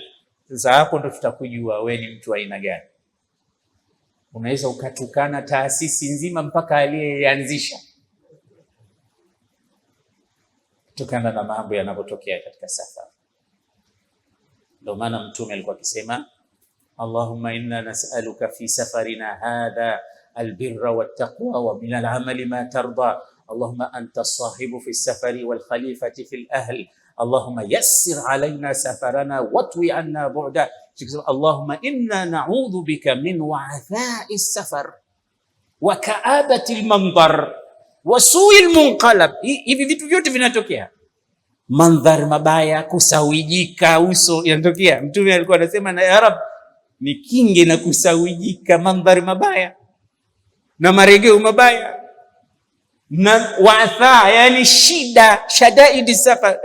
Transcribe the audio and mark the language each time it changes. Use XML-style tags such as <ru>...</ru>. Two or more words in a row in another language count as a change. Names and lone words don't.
<sw>Sasa hapo ndo tutakujua wewe ni mtu aina gani. Unaweza ukatukana taasisi nzima mpaka aliyeanzisha, kutokana na mambo yanapotokea katika safari. Ndio maana Mtume alikuwa akisema,</sw> <ar>اللهم إنا نسألك في سفرنا هذا البر والتقوى ومن العمل ما ترضى. اللهم أنت الصاحب في السفر والخليفة في الأهل. اللهم يسر علينا سفرنا واطو عنا بعده. اللهم إنا نعوذ بك من وعثاء السفر وكآبة المنظر وسوء المنقلب.</ar> <sw>Hivi vitu vyote vinatokea. Mandhari mabaya, kusawijika uso yanatokea. Mtume alikuwa anasema, na</sw> <ar>يا رب,</ar> <sw>ni kinge na kusawijika mandhari mabaya na maregeo mabaya na waatha, yani shida, shadaidi safar.</sw>